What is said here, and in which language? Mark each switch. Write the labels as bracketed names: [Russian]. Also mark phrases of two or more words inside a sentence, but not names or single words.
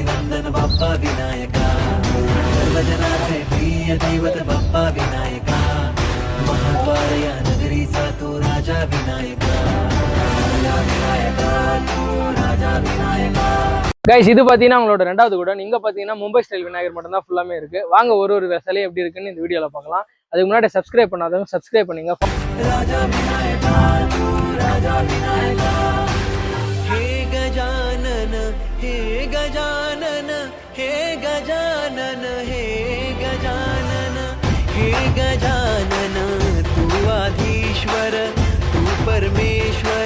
[Marathi] नंदन बाप्पा विनायका सर्वजनाचे प्रिय दैवत बाप्पा विनायका महाद्वार या नगरीचा तू राजा विनायका तू राजा विनायका. [Tamil] கைஸ் இது பாத்தீங்கன்னா உங்களோட ரெண்டாவது கூட. இங்க பாத்தீங்கன்னா மும்பை ஸ்டைல் விநாயகர் மட்டும் தான் ஃபுல்லாமே இருக்கு. வாங்க ஒரு சிலை எப்படி இருக்குன்னு இந்த வீடியோல பார்க்கலாம். அதுக்கு முன்னாடி சப்ஸ்கிரைப் பண்ணாதவங்க சப்ஸ்கிரைப் பண்ணுங்க. [Marathi] राजा विनायका तू राजा विनायका हे गजानन हे गजानन हे गजानन हे गजानन हे गजानन तू आधीश्वर तू परमेश्वर